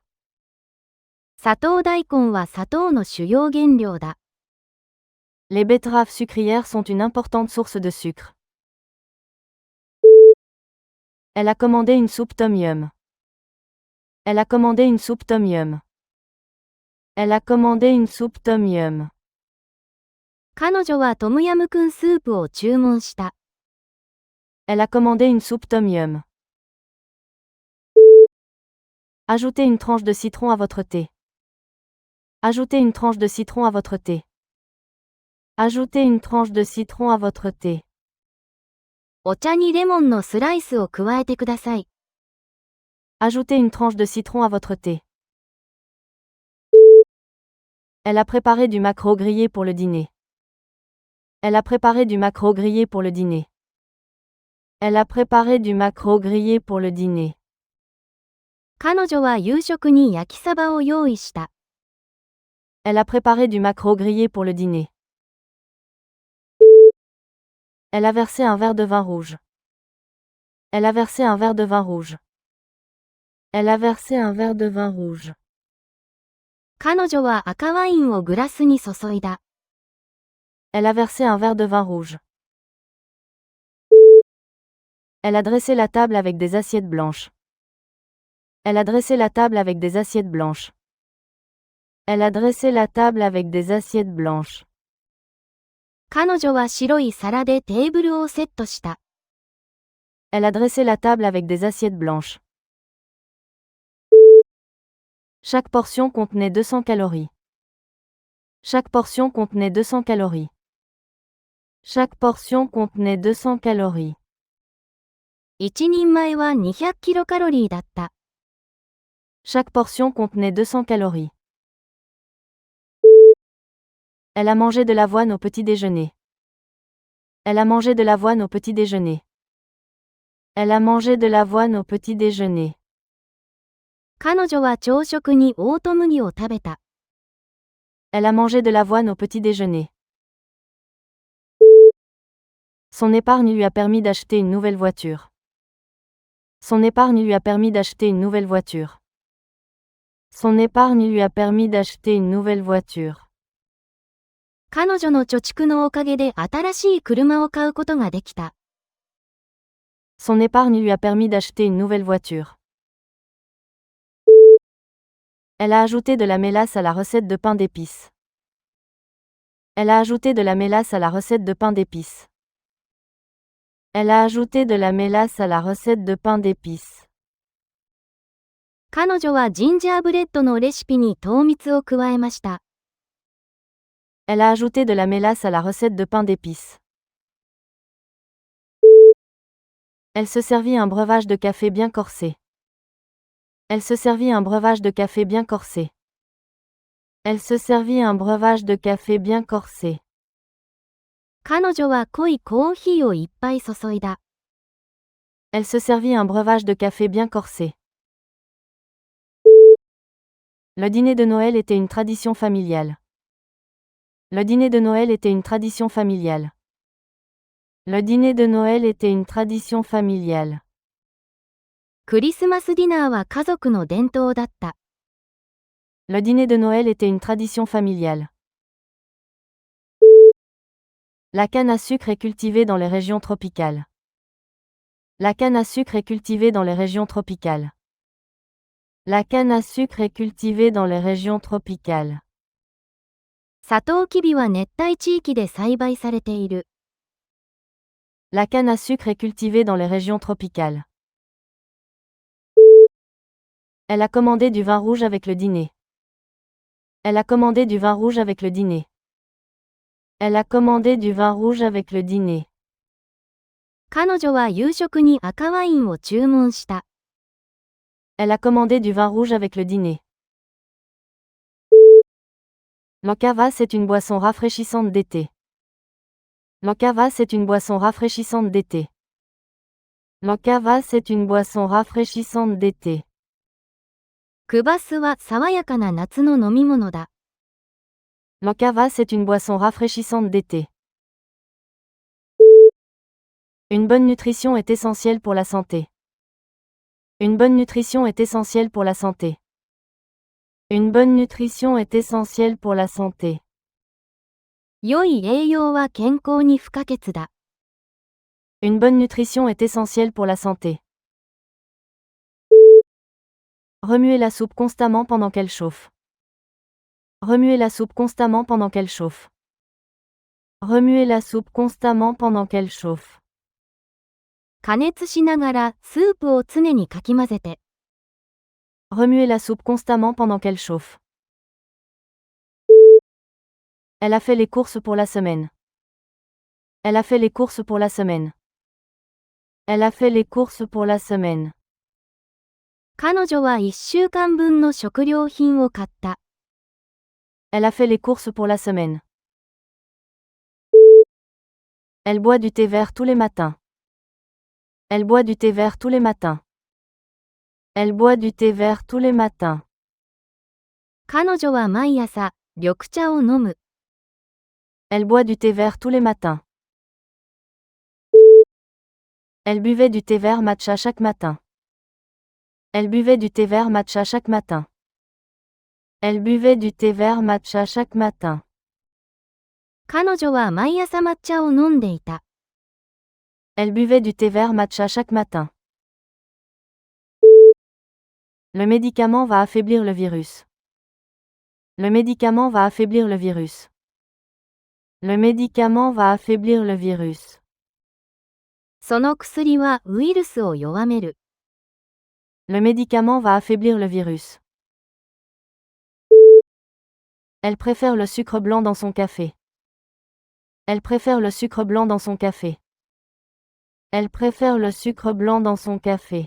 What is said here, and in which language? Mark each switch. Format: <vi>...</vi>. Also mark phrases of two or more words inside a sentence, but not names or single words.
<ja>砂糖大根は砂糖の主要原料だ。</ja> <fr>Les betteraves sucrières sont une importante source de sucre. Elle a commandé une soupe tom yum. Elle a commandé une soupe tom yum. Elle a commandé une soupe tom yum.</fr> <ja>彼女はトムヤムクンスープを注文した。</ja> <fr>Elle a commandé une soupe tom yum. Ajoutez une tranche de citron à votre thé. Ajoutez une tranche de citron à votre thé. Ajoutez une tranche de citron à votre thé.</fr> <ja>お茶にレモンのスライスを加えてください。</ja> <fr>Ajoutez une tranche de citron à votre thé. Elle a préparé du maquereau grillé pour le dîner. Elle a préparé du maquereau grillé pour le dîner. Elle a préparé du maquereau grillé pour le dîner.</fr> <ja>彼女は夕食に焼きサバを用意した。</ja> <fr>Elle a préparé du maquereau grillé pour le dîner. Elle a versé un verre de vin rouge. Elle a versé un verre de vin rouge. Elle a versé un verre de vin rouge.</fr> <ja>彼女は赤ワインをグラスに注いだ。</ja> <fr>Elle a versé un verre de vin rouge. Elle a dressé la table avec des assiettes blanches. Elle a dressé la table avec des assiettes blanches. Elle a dressé la table avec des assiettes blanches.</fr> <ja>彼女は白い皿でテーブルをセットした。</ja> <fr>Elle a dressé la table avec des assiettes blanches. Chaque portion contenait 200 calories. Chaque portion contenait 200 calories. Chaque portion contenait 200 calories.</fr> <ja>一人前は200キロカロリーだった。</ja> <fr>Chaque portion contenait 200 calories. Elle a mangé de l'avoine au petit déjeuner. Elle a mangé de l'avoine au petit déjeuner. Elle a mangé de l'avoine au petit déjeuner.</fr> <ja>彼女は朝食にオート麦を食べた。</ja> <fr>Elle a mangé de l'avoine au petit déjeuner. Son épargne lui a permis d'acheter une nouvelle voiture. Son épargne lui a permis d'acheter une nouvelle voiture. Son épargne lui a permis d'acheter une nouvelle voiture.</fr> <ja>彼女の貯蓄のおかげで新しい車を買うことができた。</ja> <fr>Son épargne lui a permis d'acheter une nouvelle voiture. Elle a ajouté de la mélasse à la recette de pain d'épices. Elle a ajouté de la mélasse à la recette de pain d'épices. Elle a ajouté de la mélasse à la recette de pain d'épices.</fr> <ja>彼女はジンジャーブレッドのレシピに糖蜜を加えました。</ja> <fr>Elle a ajouté de la mélasse à la recette de pain d'épices. Elle se servit un breuvage de café bien corsé. Elle se servit un breuvage de café bien corsé. Elle se servit un breuvage de café bien corsé.</fr> <ja>彼女は濃いコーヒーをいっぱい注いだ。</ja> <fr>Elle se servit un breuvage de café bien corsé. Le dîner de Noël était une tradition familiale. Le dîner de Noël était une tradition familiale. Le dîner de Noël était une tradition familiale.</fr> <ja>クリスマスディナーは家族の伝統だった。</ja> <fr>Le dîner de Noël était une tradition familiale. La canne à sucre est cultivée dans les régions tropicales. La canne à sucre est cultivée dans les régions tropicales. La canne à sucre est cultivée dans les régions tropicales.</fr> <ja>サトウキビは熱帯地域で栽培されている。</ja> <fr>La canne à sucre est cultivée dans les régions tropicales. Elle a commandé du vin rouge avec le dîner. Elle a commandé du vin rouge avec le dîner. Elle a commandé du vin rouge avec le dîner.</fr> <ja>彼女は夕食に赤ワインを注文した。</ja> <fr>Elle a commandé du vin rouge avec le dîner. L'encavasse est une boisson rafraîchissante d'été. L'encavasse est une boisson rafraîchissante d'été. L'encavasse est une boisson rafraîchissante d'été.</fr> <ja>クバスは爽やかな夏の飲み物だ。</ja> <fr>L'encavasse est une boisson rafraîchissante d'été. Une bonne nutrition est essentielle pour la santé. Une bonne nutrition est essentielle pour la santé. Une bonne nutrition est essentielle pour la santé.</fr> <ja>良い栄養は健康に不可欠だ。</ja> <fr>Une bonne nutrition est essentielle pour la santé. Remuez la soupe constamment pendant qu'elle chauffe. Remuez la soupe constamment pendant qu'elle chauffe. Remuez la soupe constamment pendant qu'elle chauffe.</fr> <ja>加熱しながらスープを常にかき混ぜて。</ja> <fr>Remuez la soupe constamment pendant qu'elle chauffe. Elle a fait les courses pour la semaine. Elle a fait les courses pour la semaine. Elle a fait les courses pour la semaine.</fr> <ja>彼女は1週間分の食料品を買った。</ja> <fr>Elle a fait les courses pour la semaine. Elle boit du thé vert tous les matins. Elle boit du thé vert tous les matins. Elle boit du thé vert tous les matins.</fr> <ja>彼女は毎朝、緑茶を飲む。</ja> <fr>Elle boit du thé vert tous les matins. Elle buvait du thé vert matcha chaque matin. Elle buvait du thé vert matcha chaque matin. Elle buvait du thé vert matcha chaque matin.</fr> <ja>彼女は毎朝抹茶を飲んでいた。</ja> <fr>Elle buvait du thé vert matcha chaque matin. Le médicament va affaiblir le virus. Le médicament va affaiblir le virus. Le médicament va affaiblir le virus.</fr> <ja>その薬はウイルスを弱める。</ja> <fr>Le médicament va affaiblir le virus. Elle préfère le sucre blanc dans son café. Elle préfère le sucre blanc dans son café. Elle préfère le sucre blanc dans son café.</fr>